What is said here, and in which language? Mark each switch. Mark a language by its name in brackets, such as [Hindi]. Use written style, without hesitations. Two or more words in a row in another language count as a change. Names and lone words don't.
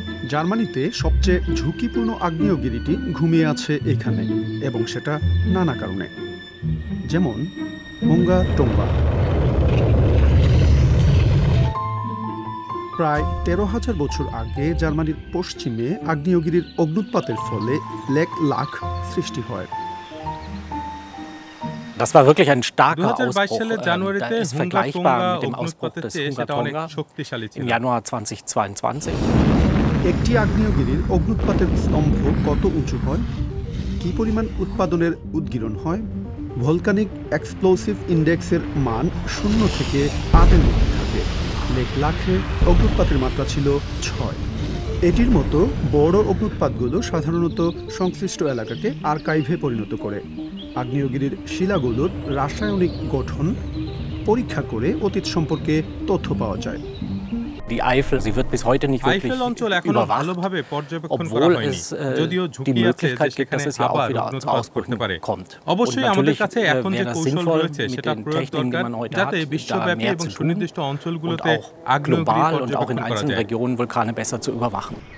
[Bangla] জার্মানিতে সবচেয়ে ঝুঁকিপূর্ণ আগ্নেয়গিরিটি ঘুমিয়ে আছে এখানে, এবং সেটা নানা কারণে, যেমন হোঙ্গা টোঙ্গা। প্রায় 13,000 বছর আগে জার্মানির পশ্চিমে আগ্নেয়গিরির অগ্ন্যুৎপাতের ফলে লেক লাখ সৃষ্টি হয়। [German] Das war wirklich ein starker [Bangla] 2022 সালের [German] Ausbruch. [Bangla] জানুয়ারিতে [German] Der ist [Bangla] হুঙ্গা [German] vergleichbar [Bangla] টোঙ্গা [German] mit dem Ausbruch [Bangla] অগ্ন্যুৎপাতের [German] des [Bangla] চেয়ে সেটা অনেক [German] Hungatonga [Bangla] শক্তিশালী ছিল। [German] im Januar 2022. [Bangla] একটি আগ্নেয়গিরির অগ্ন্যুৎপাতের স্তম্ভ কত উঁচু হয়, কী পরিমাণ উৎপাদনের উদ্গীরণ হয়? ভলকানিক এক্সপ্লোসিভ ইন্ডেক্সের মান 0 থেকে 8-এর মধ্যে থাকে। লেক লাখে অগ্ন্যুৎপাতের মাত্রা ছিল 6। এটির মতো বড় অগ্ন্যুৎপাতগুলো সাধারণত সংশ্লিষ্ট এলাকাকে আর্কাইভে পরিণত করে। আগ্নেয়গিরির শিলাগুলোর রাসায়নিক গঠন পরীক্ষা করে অতীত সম্পর্কে তথ্য পাওয়া যায়। [German] Die Eifel, sie wird bis heute nicht wirklich [Bangla] আইফেল অঞ্চল এখনো ভালোভাবে পর্যবেক্ষণ করা হয়নি, যদিও ঝুঁকি আছে যে সেখানে আবার অগ্ন্যুৎপাত করতে পারে। অবশ্যই আমাদের কাছে এখন যে কৌশল রয়েছে সেটা প্রয়োগ দরকার, যাতে বিশ্বব্যাপী এবং সুনির্দিষ্ট অঞ্চলগুলোতে আগ্নেয়গিরি পর্যবেক্ষণ করা যায়।